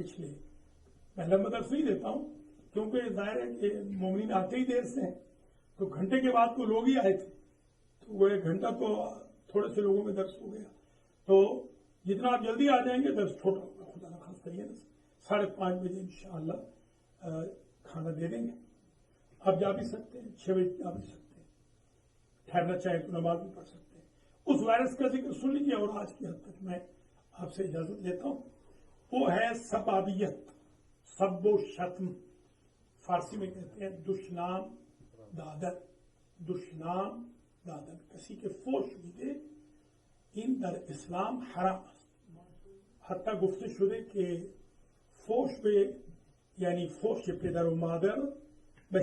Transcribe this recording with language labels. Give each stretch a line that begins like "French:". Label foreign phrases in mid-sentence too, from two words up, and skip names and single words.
Urdu: پچھلے، میں لمبا درس نہیں دیتا ہوں کیونکہ ظاہر ہے کہ مومنین آتے ہی دیر سے ہیں، تو گھنٹے کے بعد تو لوگ ہی آئے تھے، تو وہ 1 گھنٹہ تو تھوڑے سے لوگوں میں درس ہو گیا، تو جتنا آپ جلدی آ جائیں گے درس چھوٹا ہوگا، خدا نخواستہ کریے نا 5:30 بجے انشاءاللہ کھانا دے دیں گے، آپ جا بھی سکتے ہیں، 6 بجے جا بھی سکتے ہیں، ٹھہرنا چاہیں تو نماز بھی پڑھ سکتے ہیں۔ اس وائرس کا ذکر سن لیجیے اور آج کی حد تک میں آپ سے اجازت لیتا ہوں۔ وہ ہے سبابیت، سب و شتم، فارسی میں کہتے ہیں
Persian: دشنام دادن، دشنام دادن، کسی کے فوش میدے این در اسلام حرام است، حتی گفته شده که فوش به یعنی فوش پدر و مادر به